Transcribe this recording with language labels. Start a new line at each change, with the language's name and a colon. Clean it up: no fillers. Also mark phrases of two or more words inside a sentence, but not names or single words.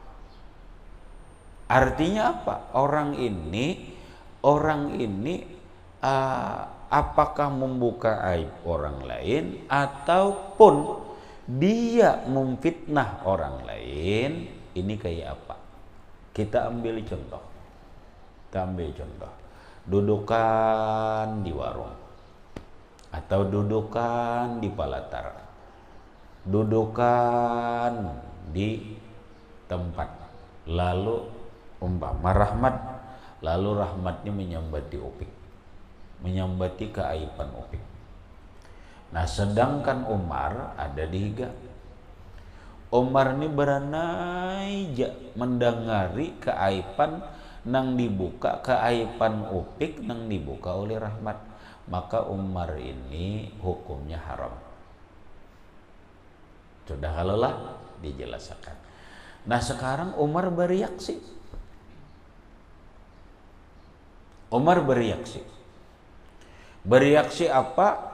Indonesian: Artinya apa? Orang ini apakah membuka aib orang lain ataupun dia memfitnah orang lain? Ini kayak apa? Kita ambil contoh.
Banjar: Dudukan di warung atau dudukan di palatar, dudukan di tempat, lalu umpama Rahmat, lalu Rahmatnya menyambati Upik, menyambati keaiban Upik. Nah sedangkan Umar ada di higa, Umar ini beranai mendengari keaiban nang dibuka, keaiban Upik nang dibuka oleh Rahmat,
Indonesian: maka Umar ini hukumnya haram. Sudah kalaulah dijelaskan. Nah sekarang Umar bereaksi. Bereaksi apa?